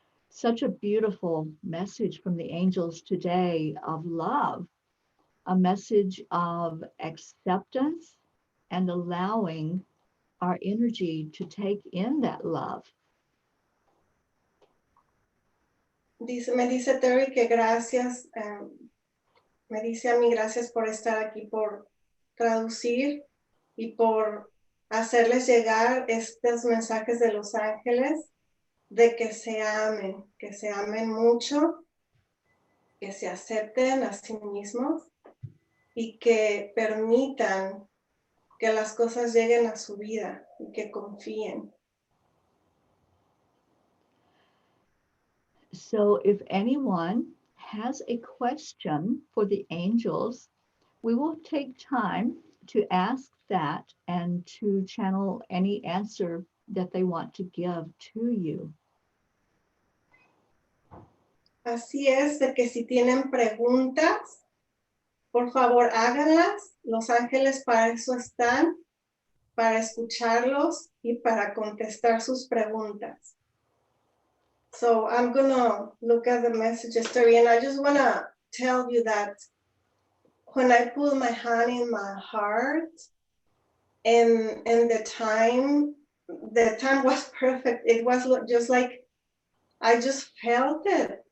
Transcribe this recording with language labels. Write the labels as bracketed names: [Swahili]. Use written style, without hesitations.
[English] Such a beautiful message from the angels today of love, a message of acceptance and allowing our energy to take in that love. [Spanish] Me dice Teri que gracias, me dice a mí gracias por estar aquí, por traducir y por hacerles llegar estos mensajes de los ángeles de que se amen mucho, que se acepten a sí mismos y que permitan que las cosas lleguen a su vida y que confíen. [English] So if anyone has a question for the angels, we will take time to ask that and to channel any answer that they want to give to you. [Spanish] Así es, de que si tienen preguntas, por favor háganlas. Los ángeles para eso están, para escucharlos y para contestar sus preguntas. [English] So I'm gonna look at the messages, Teri, and I just wanna tell you that when I put my hand in my heart, and the time was perfect. It was just like, I just felt it.